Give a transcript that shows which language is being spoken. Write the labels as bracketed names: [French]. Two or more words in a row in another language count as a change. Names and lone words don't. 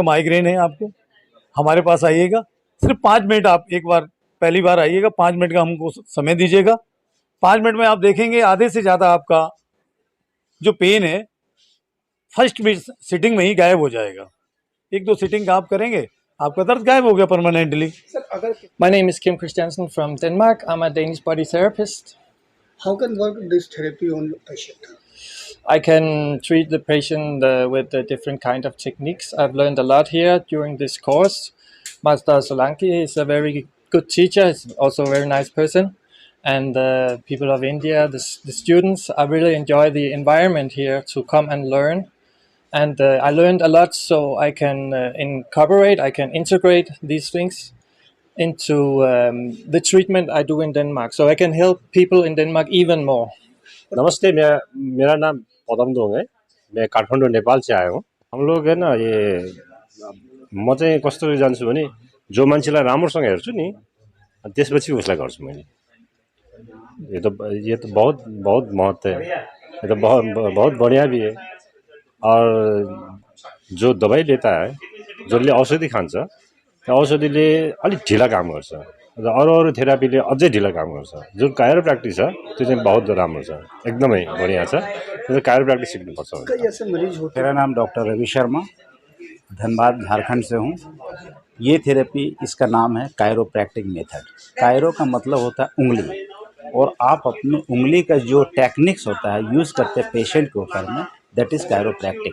[Hindi] माइग्रेन है आपको, हमारे पास आइएगा, सिर्फ 5 मिनट आप एक बार पहली बार आइएगा, 5 मिनट का हमको समय दीजिएगा। 5 मिनट में आप देखेंगे आधे से ज़्यादा आपका जो पेन है [English] first sitting [Hindi] में ही गायब हो जाएगा। एक दो सिटिंग आप करेंगे आपका दर्द गायब हो गया परमानेंटली। [English] My name is Kim Christiansen from Denmark. I'm a Danish body therapist. How can work this therapy on the patient? I can treat the patient with different kind of techniques. I've learned a lot here during this course. Master Solanki is a very good teacher. He's also a very nice person. And people of India, the students, I really enjoy the environment here to come and learn. And I learned a lot, so I can I can integrate these things into the treatment I do in Denmark. So I can help people in Denmark even more. [Hindi] नमस्ते, मेरा नाम पदम दोङ है। मैं काठमाडौँ नेपाल से आया हूँ। हम लोग है ना, ये [Nepali] म चाहिँ कस्तो जान्छु भने जो मान्छेलाई राम्रोसँग हेर्छु नि त्यसपछि उसलाई गर्छु मैले। [Hindi] ये तो बहुत बहुत महत्व है। ये तो बहुत बढ़िया भी है। और जो दबाई लेता है, [Nepali] जसले औषधि खान्छ, त्यो औषधिले अलिक ढिला काम गर्छ र अरू थेरापीले अझै ढिला काम गर्छ। जुन कायरोप्रैक्टिस छ त्यो चाहिँ बहुत राम्रो छ, एकदमै बढ़िया छ। त्यो कायरोप्रैक्टिस सिक्नुपर्छ। [Hindi] कई ऐसे मरीज होते मेरा नाम डॉक्टर रवि शर्मा, धनबाद झारखंड से हूँ। ये थेरेपी, इसका नाम है [English] chiropractic method. [Hindi] कायरो का मतलब होता है उंगली, और आप अपनी उंगली का जो टेक्निक्स होता है यूज़ करते हैं पेशेंट के ऊपर में, [English] that is chiropractic.